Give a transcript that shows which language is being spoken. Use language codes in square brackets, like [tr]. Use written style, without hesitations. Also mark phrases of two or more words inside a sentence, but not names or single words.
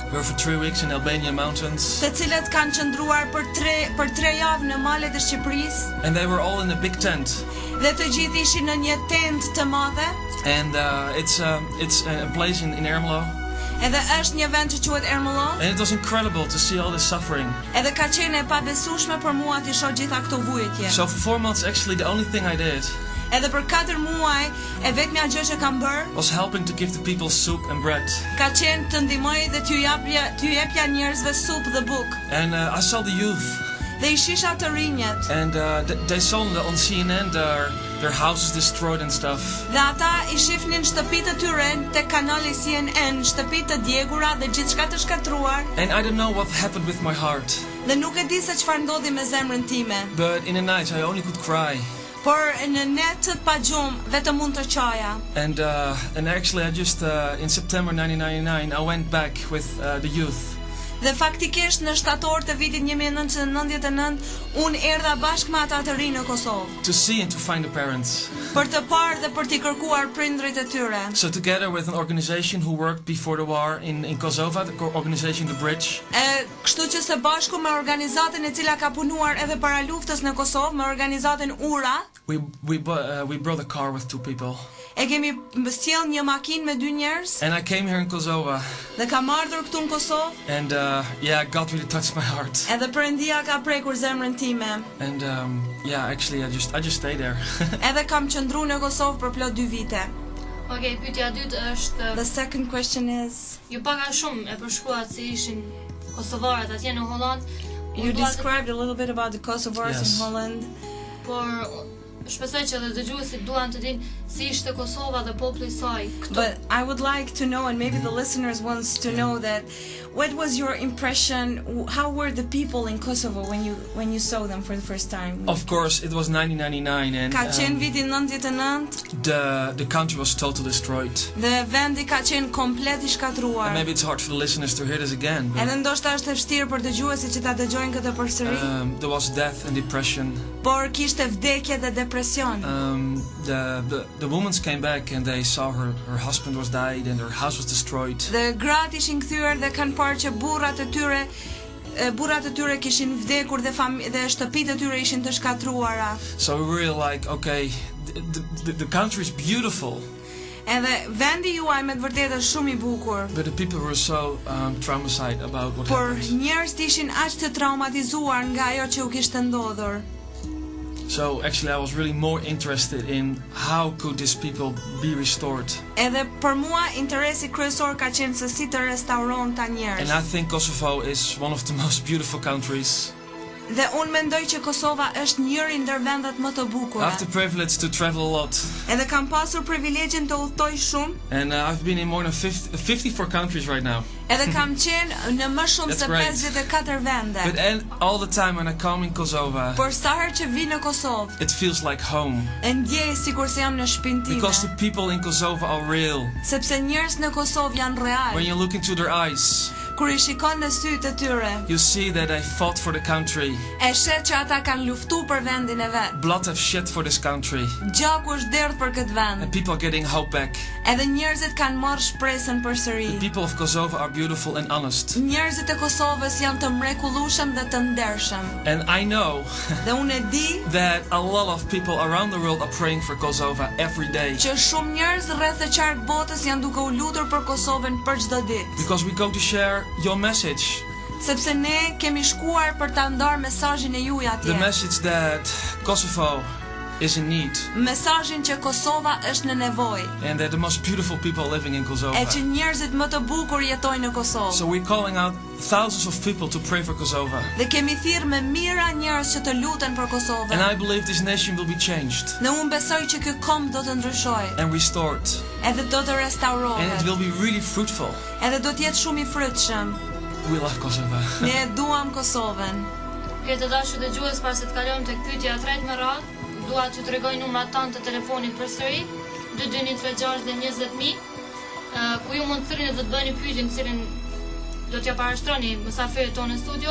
[en] We were for 3 weeks in Albania mountains. [sq] Të cilët kanë qëndruar për 3 javë në malet e Shqipërisë. [en] And they were all in a big tent. [sq] Dhe të gjithë ishin në një tent të madhe. [en] And it's a place in Ermelo. [sq] Edhe është një vend që quhet Ermelo. [en] And it was incredible to see all this suffering. [sq] Edhe ka qenë e pabesueshme për mua të shoh gjitha këto vujtje. [en] So for 4 months, actually, the only thing I did [sq] Edhe për 4 muaj e vetmja gjë që kam bërë [en] was helping to give the people soup and bread. [sq] ka qenë të ndihmoj dhe t'ju jepja njerëzve supë dhe bukë. [en] And I saw the youth. [sq] Dhe I shisha të rinjët. [en] And they saw on CNN their houses destroyed and stuff. [sq] Dhe ata I shifnin shtëpitë të tyre te kanali CNN, shtëpitë të djegura dhe gjithçka të shkatruar. [en] And I don't know what happened with my heart. [sq] Dhe nuk e di se çfarë ndodhi me zemrën time. [en] But in the night I only could cry. [sq] Por në netët pa gjumë vetëm mund të qaja. [en] And actually I just in September 1999 I went back with the youth. [sq] Dhe faktikisht në shtator të vitit 1999 unë erdha bashkë me ata të rinj në Kosovë. [en] To see and to find the parents. [sq] Për të parë dhe për t'i kërkuar prindrit e tyre. [en] So together with an organization who worked before the war in Kosova, the organization The Bridge. [sq] Kështu që së bashku me organizatën e cila ka punuar edhe para luftës në Kosovë, me organizatën Ura, [en] we brought a car with 2 people. [sq] E kemi sjell një makinë me 2 njerëz. [en] And I came here in Kosova. [sq] Dhe kam ardhur këtu në Kosovë. [en] And yeah, God really touched my heart. [sq] Edhe Perëndia ka prekur zemrën time. [en] And yeah, actually I just stayed there. [sq] Edhe kam qëndruar në Kosovë për plot 2 vite. Okej, pyetja e dytë është [en] The second question is [sq] ju paga shumë e përshkruat se ishin kosovarët atje në Holland. [en] You described a little bit about the Kosovars in Holland. [sq] Por shpresoj që edhe dëgjuesit duan të dinë si ishte Kosova dhe populli I saj këtu. [en] But I would like to know, and maybe the listeners wants to know that, what was your impression? How were the people in Kosovo when you saw them for the first time? Of course, it was 1999 and [sq] Ka qenë viti 99. [en] the country was totally destroyed. [sq] Dhe vendi ka qenë komplet I shkatruar. [en] And maybe it's hard for the listeners to hear this again. But, [sq] Edhe ndoshta është e vështirë për dëgjuesit që ta dëgjojnë këtë përsëri. [en] there was death and depression. [sq] Por kishte vdekje dhe depresion. [en] The women came back and they saw her husband was died and her house was destroyed. [sq] Dhe gratë ishin kthyer dhe kanë parë që burrat e tyre kishin vdekur dhe shtëpitë e tyre ishin të shkatruara. [en] So we were really like, okay, the country is beautiful. [sq] Edhe vendi juaj me të vërtetë është shumë I bukur. [en] But the people were so traumatized about what [sq] Por [en] happened. [sq] njerëzit ishin aq të traumatizuar nga ajo që u kishte ndodhur. [en] So actually I was really more interested in how could these people be restored. [sq] Edhe për mua interesi kryesor ka qenë se si të restauron ta njerëz. [en] And I think Kosovo is one of the most beautiful countries. [sq] Dhe unë mendoj që Kosova është njëri ndër vendet më të [en] I [sq] bukura. [en] have the privilege to travel a lot. [sq] Edhe kam pasur privilegjin të udhtoj shumë. [en] And I've been in more than 54 countries right now. [sq] Edhe kam qenë në më shumë [en] That's [sq] se [en] great. [sq] 54 vende. [en] But all the time when I come in Kosovo, [sq] Por sa herë që vi në Kosovë, [en] it feels like home. [sq] e ndjej sikur se jam në shtëpinë time. [en] Because the people in Kosovo are real. [sq] Sepse njerëz në Kosovë janë real. [en] When you look into their eyes, [sq] Kur I shikon në sytë e tyre, [en] you see that they fought for the country. [sq] e shet që ata kanë luftuar për vendin e vet. [en] Blood have shed for this country. [sq] Gjaku është derdh për këtë vend. [en] And people are getting hope back. [sq] Edhe njerëzit kanë marrë shpresën përsëri. [en] The people of Kosovo are beautiful and honest. [sq] Njerëzit e Kosovës janë të mrekullueshëm dhe të ndershëm. [en] And I know [sq] Dhe unë e di [en] that a lot of people around the world are praying for Kosovo every day. [sq] që shumë njerëz rreth e qark botës janë duke u lutur për Kosovën për çdo ditë. [en] Because we go to share your message. [sq] Sepse ne kemi shkuar për ta ndarë mesazhin e juaj atje. [en] The message that Kosovo is in need. [sq] Mesazhin që Kosova është në nevojë. [en] And that the most beautiful people living in Kosovo. [sq] E që njerëzit më të bukur jetojnë në Kosovë. [en] So we're calling out thousands of people to pray for Kosovo. [sq] Dhe kemi thirrë me mijëra njerëz që të luten për Kosovën. [en] And I believe this nation will be changed [sq] Dhe unë besoj që ky kom do të ndryshojë. [en] and restored. [sq] Edhe do të [en] And it [sq] restaurohet. [en] will be really fruitful. [sq] Edhe do të jetë shumë I frytshëm. [en] We love Kosovo. [sq] Ne e duam Kosovën. Këtë dashur dëgjues, para se të kalojmë tek pyetja e tretë me radhë, dua t'ju tregoj numrat tanë të telefonit përsëri, 2236 dhe 20000, ku ju mund të thirrni dhe të bëni pyetjen cilin do t'ja parashtroni mysafirët tonë në studio.